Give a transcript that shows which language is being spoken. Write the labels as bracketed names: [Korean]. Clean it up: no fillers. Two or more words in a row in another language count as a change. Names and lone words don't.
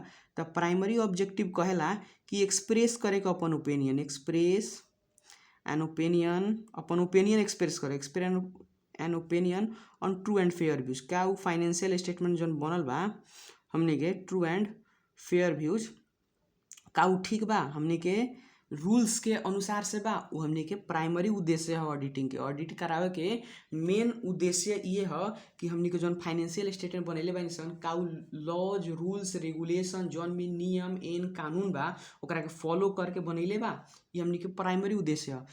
[Bhojpuri] तो प्राइमरी ऑब्जेक्टिव कहेला कि एक्सप्रेस करे के अपन ओपिनियन, अपन ओपिनियन [English] express an opinion on true and fair views, [Bhojpuri] क्या वो [English] financial statement [Bhojpuri] जौन बनल बा हमनी के [English] true and fair views [Bhojpuri] का उ ठीक बा, हमनी के रूल्स के अनुसार से बा, वो हमनी के प्राइमरी उद्देश्य है ऑडिटिंग के। ऑडिट करावे के मेन उद्देश्य ये है कि हमनी के जौन [English] financial statement [Bhojpuri] बनेले बा इंसान का [English] laws rules regulation [Bhojpuri] जौन भी नियम एन कानून बा ओकरा के फॉलो करके बनैले बा, ये हमनी के प्राइमरी उद्देश्य है।